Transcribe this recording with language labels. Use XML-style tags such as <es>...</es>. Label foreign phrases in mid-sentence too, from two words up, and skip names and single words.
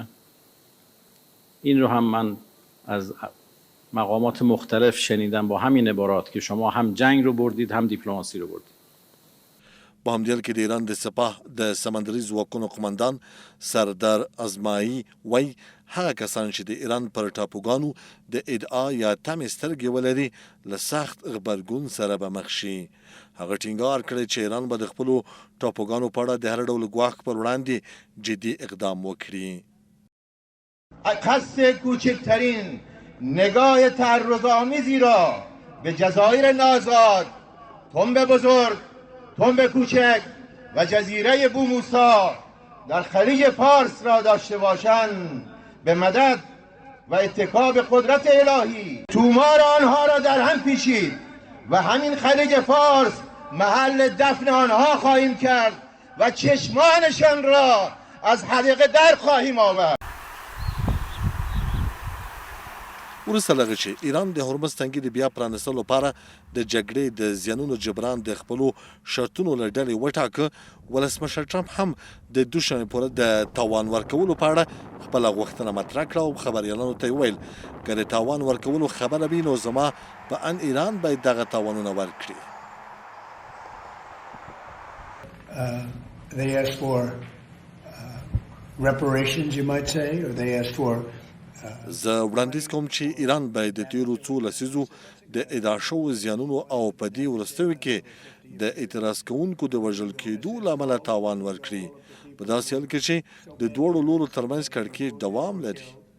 <fa>این رو هم من از مقامات مختلف شنیدم با همین عبارات که شما هم جنگ رو بردید هم دیپلماسی رو بردید.</fa> <ps>په همدې حال کې د ایران د سپاه د سمندري ځواکونو قومندان سردار ازمایي وایي هغه کسان چې د ایران پر ټاپوګانو د ادعا یا تمې سترګې ولري له سخت غبرګون سره به مخ شي. هغه ټینګار کړی چې ایران به د خپلو ټاپوګانو په اړه د هر ډول ګواښ پر وړاندې جدي اقدام وکړي.</ps> <fa>قصد کوچکترین نگاه تعرض‌آمیزی را به جزایر نازاد، تنب بزرگ، تنب کوچک و جزیره بوموسا در خلیج فارس را داشته باشند به مدد و اتکا به قدرت الهی تومار آنها را در هم پیچید و همین خلیج فارس محل دفن آنها خواهیم کرد و چشمانشان را از حدیقه در خواهیم آورد.</fa> <ps>وروسته له هغه چې ایران د هرمز تنګي د بیا پرانستلو لپاره د جګړې د زیانونو جبران د خپلو شرطونو له ډلې وټاکه، ولسمشر ټرمپ هم د دوشنبې پورې د تاوان ورکولو په اړه خپله غوښتنه مطرح کړه او خبریالانو ته یې وویل که د تاوان ورکولو خبره وي نو زما په ان ایران باید دغه تاوانونه ورکړي.</ps> <en>They asked for reparations, you might say, or they asked for</en> <ps>زه وړاندیز کوم چې ایران باید د تیرو څو لسیزو د ادعا شوو زیانونو او په دې وروستیو کې د اعتراض کوونکو د وژل کېدو له امله تاوان ورکړي په داسې حال کې چې د دواړو لورو ترمنځ کړکېچ دوام لري.</ps>